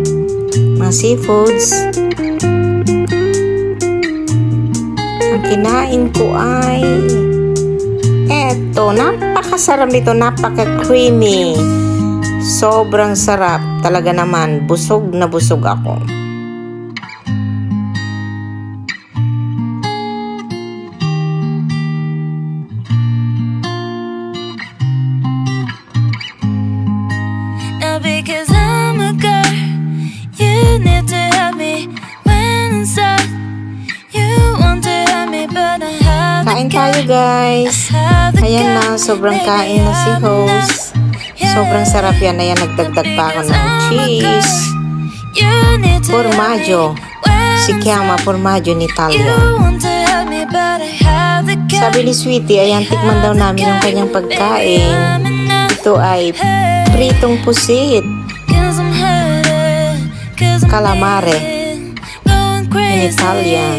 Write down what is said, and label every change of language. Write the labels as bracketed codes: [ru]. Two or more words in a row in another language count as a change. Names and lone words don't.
[tl] Mga seafoods. Ang kinain ko ay eto, napakasarap nito, napaka-creamy. Sobrang sarap. Talaga naman, busog na busog ako. [en] Because I'm a girl, you need to help me when I'm sad. You want to help me, but I have [tl] Kain tayo, guys. Ayan na, sobrang kain na si host. Sobrang sarap yan. Ayan, nagdagdag pa ako ng cheese. Formaggio. [it] Si Chiama, formaggio in Italia. [tl] Sabi ni Sweetie, ayan, tikman daw namin yung kanyang pagkain. Ito ay pritong pusit. Calamare. [en] In Italian.